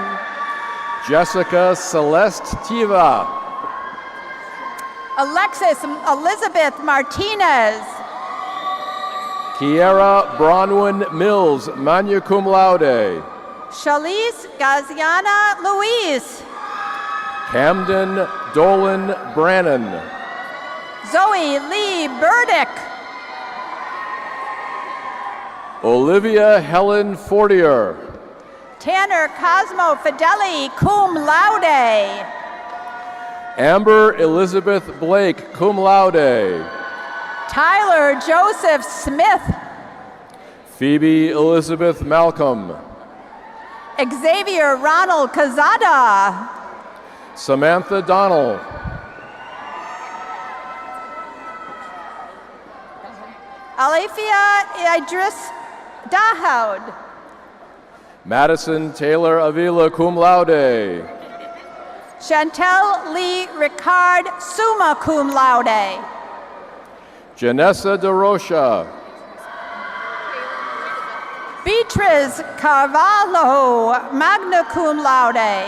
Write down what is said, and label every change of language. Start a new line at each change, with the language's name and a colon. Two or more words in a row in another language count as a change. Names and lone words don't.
English: Jessica Celeste Tiva. Alexis Elizabeth Martinez. Kiera Bronwyn Mills,
Latin: magna cum laude.
English: Shalise Gaziana Louise. Camden Dolan Brannon. Zoe Lee Burdick. Olivia Helen Fortier. Tanner Cosmo Fideli,
Latin: cum laude.
English: Amber Elizabeth Blake,
Latin: cum laude.
English: Tyler Joseph Smith. Phoebe Elizabeth Malcolm. Xavier Ronald Cazada. Samantha Donnell. Alethea Idris Dahoud. Madison Taylor Avila,
Latin: cum laude.
English: Chantel Lee Ricard,
Latin: summa cum laude.
English: Janessa DeRocha. Beatriz Carvalho,
Latin: magna cum laude.